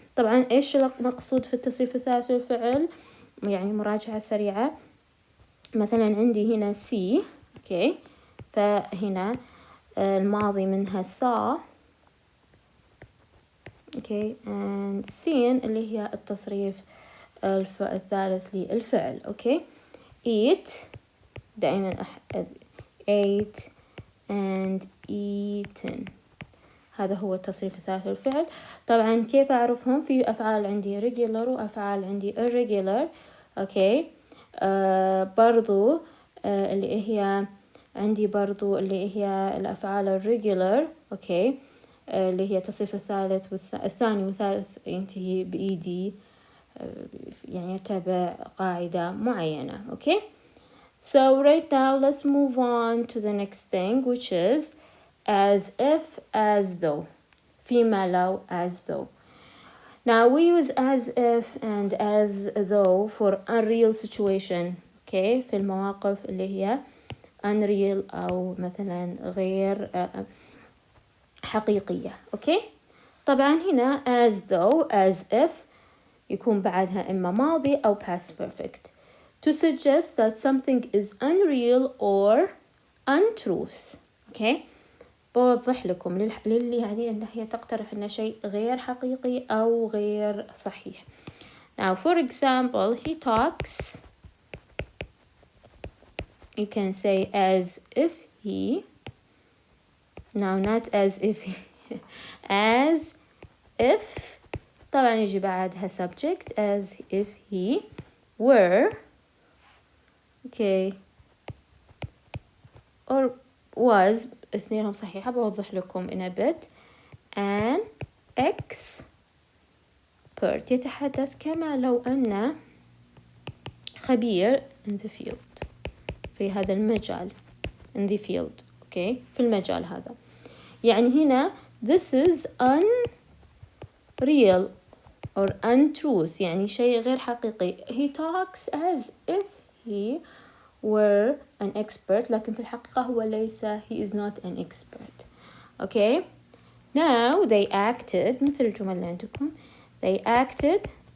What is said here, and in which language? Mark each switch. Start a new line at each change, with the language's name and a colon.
Arabic: طبعا إيش المقصود في التصريف الثالث للفعل؟ يعني مراجعة سريعة. مثلا عندي هنا see أوكي فهنا الماضي منها saw أوكي
English: and seen
Arabic: اللي هي التصريف الثالث للفعل. أوكي.
English: eat
Arabic: دائما
English: ate and eaten
Arabic: هذا هو التصريف الثالث للفعل. طبعا كيف أعرفهم؟ في أفعال عندي regular وأفعال عندي irregular. أوكي. برضو اللي هي عندي برضو اللي هي الأفعال الريجولر. أوكي. اللي هي التصريف الثالث الثاني والثالث ينتهي بإيدي، يعني يتبع قاعدة معينة. أوكي.
English: So right now let's move on to the next thing, which is as if, as though.
Arabic: فيما لو,
English: as though. Now we use as if and as though for unreal situation. Okay.
Arabic: في المواقف اللي هي unreal أو مثلا غير حقيقية. أوكي. طبعا هنا
English: as though, as if
Arabic: يكون بعدها إما ماضي أو
English: past perfect to suggest that something is unreal or untruth.
Arabic: أوكي. بوضح لكم للي هذه الناحية تقترح أن شيء غير حقيقي أو غير صحيح.
English: Now for example, he talks, you can say as if he, now not as if he, as if
Arabic: طبعا يجي بعدها
English: subject as if he were, okay, or was،
Arabic: اثنينهم صحيحة. بوضح لكم
English: in a bit. an expert
Arabic: يتحدث كما لو أن خبير
English: in the field،
Arabic: في هذا المجال in the field. okay. في المجال هذا. يعني هنا
English: this is unreal or untruth،
Arabic: يعني شيء غير حقيقي.
English: he talks as if he were an expert،
Arabic: لكن في الحقيقة هو ليس،
English: he is not an expert. okay. now they acted،
Arabic: مثل الجمل اللي عندكم
English: they acted.